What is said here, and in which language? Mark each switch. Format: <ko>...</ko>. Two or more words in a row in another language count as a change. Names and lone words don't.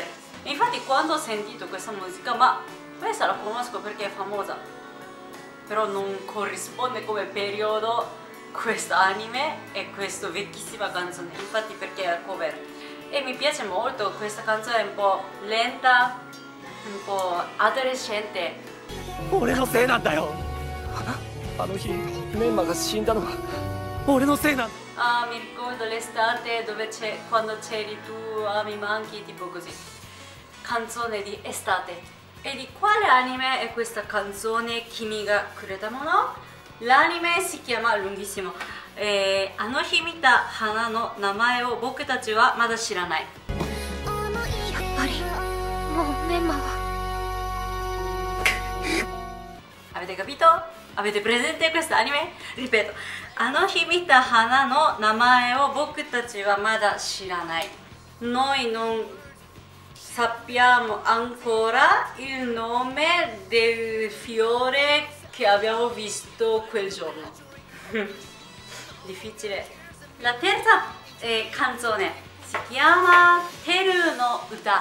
<it>Infatti quando ho sentito questa musica, ma questa la conosco perché è famosa, però non corrisponde come periodo questa anime e questa vecchissima canzone, infatti perché è cover. E mi piace molto, questa canzone è un po' lenta, un po' adolescente.</it> <ja>俺のせいなんだよ。あの日メンマが死んだのは俺のせいなんだ。</ja> <it>Ah, mi ricordo l'estate dove quando c'eri tu, ah, mi manchi, tipo così. Canzone di estate. E di quale anime è questa canzone Kimi ga kureta mono? L'anime si chiama lunghissimo. Anohi mita hana no namae o boku tachi wa mada shiranai.</it> <ja>やっぱりもうメンマは</ja> <it>Avete capito? Avete presente questo anime? Ripeto, Anohi mita hana no namae o boku tachi wa mada shiranai. Noi non sappiamo ancora il nome del fiore che abbiamo visto quel giorno. Difficile. La terza canzone si chiama Teru no Uta.</it>